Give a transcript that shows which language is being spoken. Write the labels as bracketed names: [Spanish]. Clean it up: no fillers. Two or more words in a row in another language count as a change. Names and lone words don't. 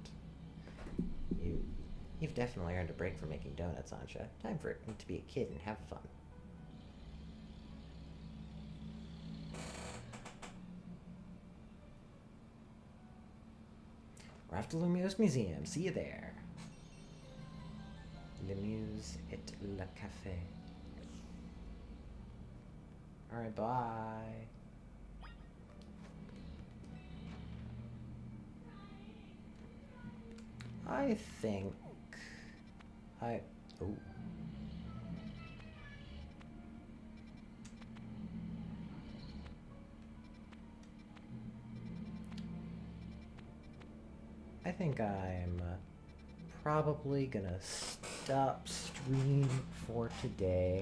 [English] You've definitely earned a break from making donuts, Ansha. Time for it to be a kid and have fun. We're off to Lumios Museum. See you there. [French] Le Muse et le Café. [English] Alright, bye. I think oh. I think I'm probably gonna stop stream for today.